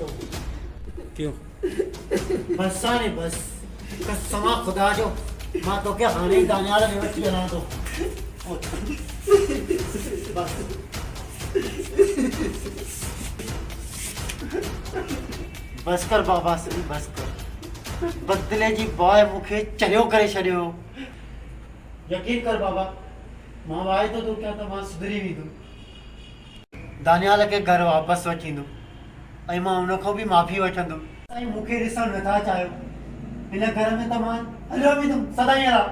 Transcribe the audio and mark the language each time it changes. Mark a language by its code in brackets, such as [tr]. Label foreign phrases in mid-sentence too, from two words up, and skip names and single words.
[sd] क्यों? बसाने बस कसमा खुदा जो मां तोखे हाणे ई दानियाल में वठी वञां थो। बस बस कर बाबा श्री बस कर। बदले जी बाय मूंखे चरियो करे छॾियो। यकीन कर बाबा मां वाइदो थो कयां त मां सुधरी वेंदुमि। दानियाल खे घर वापसि वठी ईंदुमि ऐं मां हुनखां बि माफ़ी वठंदुमि। ऐं मूंखे ॾिसणु नथा चाहियो हिन घर में त मां हलियो वेंदुमि सदाईं लाइ।